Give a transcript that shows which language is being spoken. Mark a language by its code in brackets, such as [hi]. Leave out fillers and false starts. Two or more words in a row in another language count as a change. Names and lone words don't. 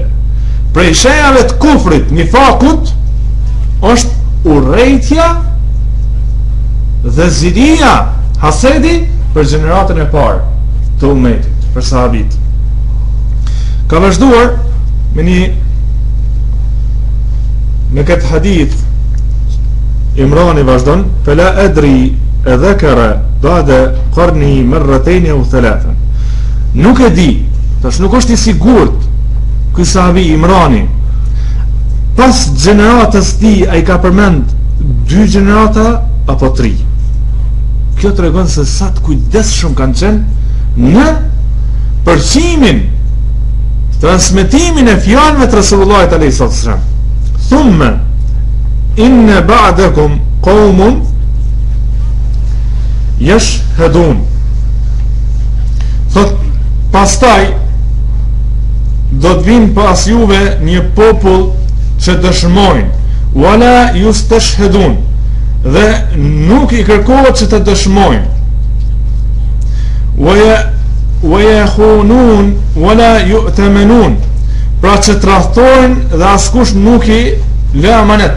[sq] Prej shenjave të kufrit, nifakut, është urrejtja dhe zidia, hasedi për gjeneratën e parë të umetit, për sahabit. Ka vazhduar me këtë hadith, Imrani vazhdon, [ar] فلا أدري أذكر بعد قرنه مرتين أو ثلاثا. [sq] Nuk e di, tash nuk është i sigurt ky sahabi Imrani pas gjeneratës ti ai ka përmend 2 gjenerata apo 3. Kjo tregon se sa të kujdesshëm kanë qenë në përqimin, transmetimin e fjalëve të Resulullahit [ar] عليه السلام. ثم إن بعدكم قوما يشهدون. [sq] Thot pastaj do të vinë pas juve një popull që dëshmojnë [ar] ولا يستشهدون, [sq] dhe nuk i kërkohet që të dëshmojnë, [ar] ويخونون ولا يؤتمنون, [sq] pra që tradhtojnë dhe askush nuk i lë amanet.